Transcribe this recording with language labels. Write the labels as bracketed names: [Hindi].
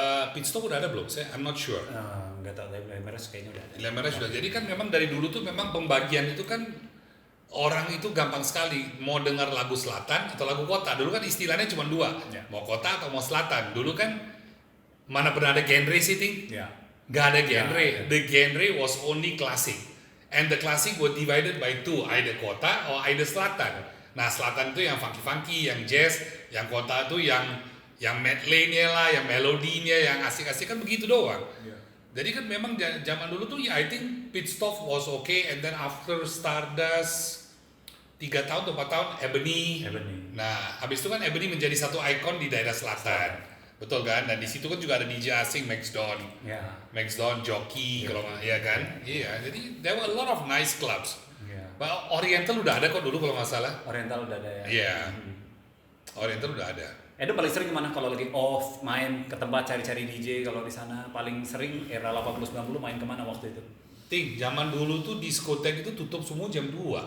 [Indonesian] Pitstop udah ada belum? [English] I'm not sure. [Indonesian] Nggak tahu, Lemeres kayaknya udah ada. Le Mirage sudah. Jadi kan memang dari dulu tuh memang pembagian itu kan orang itu gampang sekali mau dengar lagu selatan atau lagu kota. Dulu kan istilahnya cuma dua, Ya. mau kota atau mau selatan. Dulu kan mana pernah ada genre sih, Ting? Ya. Gak ada genre. Ya. [English] The genre was only classic. And the classic was divided by two, either kota or either selatan. [Indonesian] Nah, selatan itu yang funky-funky, yang jazz, yang kota itu yang medley-nya lah, yang melodinya, yang asik-asik kan begitu doang. Ya. Jadi kan memang zaman dulu tuh ya [English] I think Pitstop was okay, [Indonesian] and then after Stardust 3 tahun atau 4 tahun Ebony. Nah, habis itu kan Ebony menjadi satu ikon di daerah selatan. Betul kan? Dan di situ kan juga ada DJ asing Max Don. Ya. Max Don, Jockey, kalau nggak, ya kan? [English] Iya, jadi there were a lot of nice clubs. Ya. [Indonesian] But Oriental udah ada kok dulu kalau nggak salah. Oriental udah ada ya. Iya. Oriental udah ada. Edo paling sering gimana kalau lagi off, main ke tempat cari-cari DJ kalau di sana? Paling sering era 80-90 main kemana waktu itu? Ting, zaman dulu tuh diskotek itu tutup semua jam 2.